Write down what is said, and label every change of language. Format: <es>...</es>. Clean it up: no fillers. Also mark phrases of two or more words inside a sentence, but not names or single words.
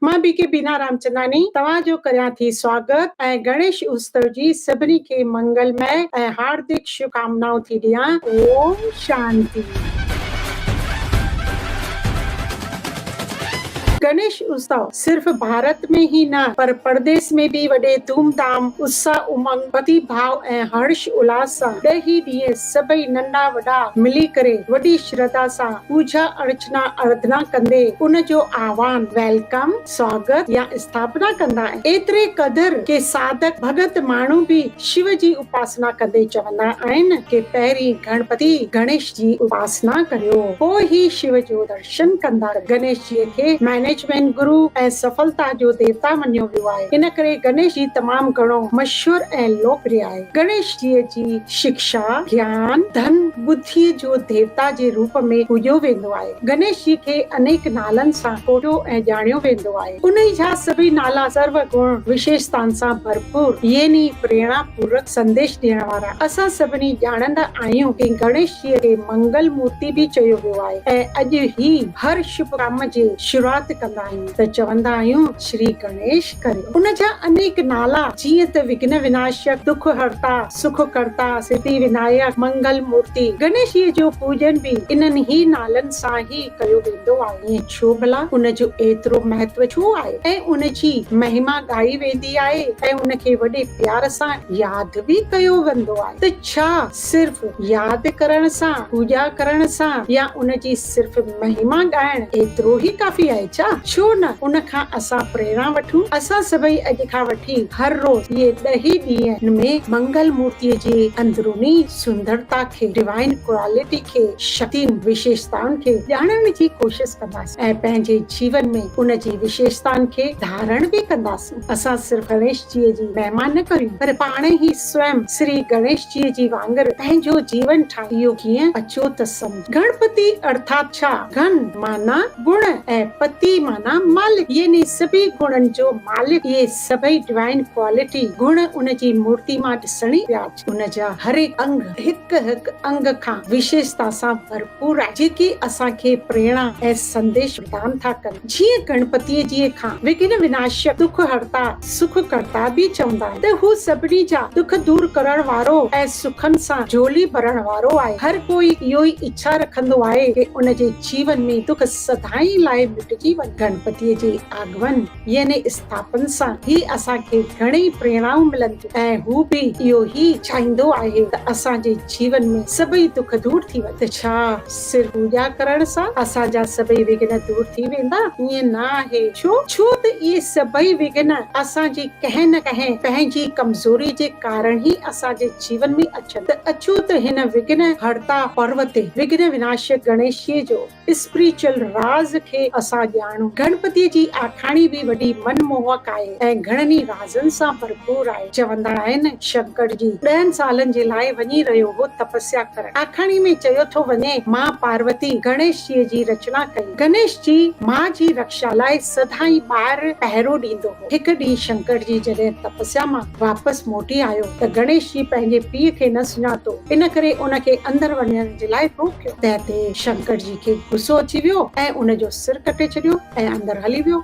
<sd>मां बीके बीना रामचंदानी तव्हांजो करियां थी स्वागत ऐं गणेश उत्सव जी सभिनी खे मंगलमय ऐं हार्दिक शुभकामनाऊं थी ॾियां। ओम शांति। गणेश उत्सव सिर्फ भारत में ही न पर परदेश में भी वॾे धूमधाम उत्साह उमंग भक्ति भाव ऐं हर्ष उल्लास सां 10 ॾींहं सभई नंढा वॾा मिली करे वॾी श्रद्धा सां पूजा अर्चना आराधना कंदे उन जो आह्वान वेलकम स्वागत या स्थापना कंदा आहिनि। एतिरे क़दर के साधक भगत माण्हू भी शिव जी उपासना कंदे चवंदा आहिनि कि पहिरीं गणपति गणेश जी उपासना करियो, पोइ ही शिव जो दर्शन कंदा। गणेश जी खे मैनेजमेंट गुरु ऐं सफलता जो देवता मञियो वियो आहे। इन करे गणेश जी तमामु घणो मशहूर ऐं लोकप्रिय आहे। गणेश जी शिक्षा ज्ञान धन बुद्धि जो देवता जे रूप में पूॼियो वेंदो आहे। गणेश जी खे अनेक नालनि सां कोडियो ऐं ॼाणियो वेंदो आहे। उन जा सभई नाला सर्व गुण विशेषताउनि सां भरपूर यानी प्रेरणा पूर्वक संदेश ॾियण वारा। असां सभिनी ॼाणंदा आहियूं कि गणेश जी खे मंगल मूर्ति भी चयो वियो आहे ऐं अॼु ही हर शुभ कम जे शुरूआत कंदा आहियूं त चवंदा आहियूं श्री गणेश करियो। उन जा अनेक नाला जीअं त विघ्न विनाशक दुख हरता सुख करता सिद्धि विनायक मंगल मूर्ति। गणेश जी जो पूजन भी इन्हनि ही नालनि सां ही कयो वेंदो आहे। ईअं छो भला उन जो एतिरो महत्व छो आहे ऐं उन जी महिमा ॻाई वेंदी आहे ऐं उन खे वॾे प्यार सां यादि भी कयो वेंदो आहे। त छा सिर्फ यादि करण सां पूजा करण सां या उन जी सिर्फ महिमा ॻाइण एतिरो ही काफ़ी आहे छा? छो न उन खां असां प्रेरणा वठूं। असां सभई अॼु खां वठी हर रोज इहे 10 ॾींहं में मंगल मूर्तिअ जे अंदरूनी सुंदरता खे</sd> <en>divine quality</en> <sd>खे शक्ति विशेषताउनि खे ॼाणण जी कोशिश कंदासीं ऐं पंहिंजे जीवन में उन जी विशेषताउनि खे धारण भी कंदासीं। असां सिर्फ गणेश जी जी महिमा न करियूं पर पाण ही स्वयं श्री गणेश जी जी वांगुरु पंहिंजो जीवन ठाहियो। इहो कीअं अचो त सम्झ। गणपति अर्थात छा? गण माना गुण ऐं पति माना मालिक यानी सभी गुणनि जो मालिक। ये सभई</sd> <en>divine quality</en> <sd>गुण उन जी मूर्ति मां ॾिसणी पिया। उन जा हर एक अंग हिकु हिकु अंग खां विशेषता सां भरपूर आहे जेकी असांखे प्रेरणा ऐं संदेश प्रदान था कनि। जीअं गणपतिअ जी खां विघ्न विनाशक दुख हरता सुख करता भी चवंदा आहिनि त हू सभिनी जा दुख दूर करण वारो ऐं सुखनि सां झोली भरण वारो आहे। हर कोई इहो ई इच्छा रखंदो आहे कि उन जे जीवन में दुख सदाई लाइ मिटजी वञे। गणपतिअ जे आगमन यानी स्थापन सां ही असांखे घणेई प्रेरणाऊं मिलनि थियूं ऐं हू भी इहो ही चाहींदो आहे त असांजे जीवन में सभई दुख दूर थी वञे। त छा सिर्फ पूजा करण सां असांजा सभई विघ्न दूर थी वेंदा? ईअं न आहे। छो त इहे सभई विघ्न असांजी कंहिं न कंहिं पंहिंजी कमज़ोरी जे कारण ही असांजे जीवन में अचनि। त अचो त हिन विघ्न हरता पर्व ते विघ्न विनाशक गणेश जो स्पिरिचुअल राज खे असां ॼाणूं। गणपतिअ जी आखाणी भी वॾी मनमोहक आहे ऐं घणनि राज़नि सां भरपूर आहे। चवंदा आहिनि शंकर जी 10 सालनि जे लाइ वञी रहियो हो तपस्या करण। आखाणी में चयो थो वञे मां पार्वती गणेश जी रचना कई। गणेश जी मां जी रक्षा लाइ सदाई ॿाहिरि पहिरो ॾींदो हो। हिकु ॾींहुं शंकर जी जॾहिं तपस्या मां वापसि मोटी आयो त गणेश जी पंहिंजे पीउ खे न सुञातो, इन करे उन खे अंदरि वञण जे लाइ रोकियो। तंहिं शंकर जी खे गुस्सो अची वियो ऐं उन जो सिर कटे छॾियो ऐं अंदरि हली वियो।</sd>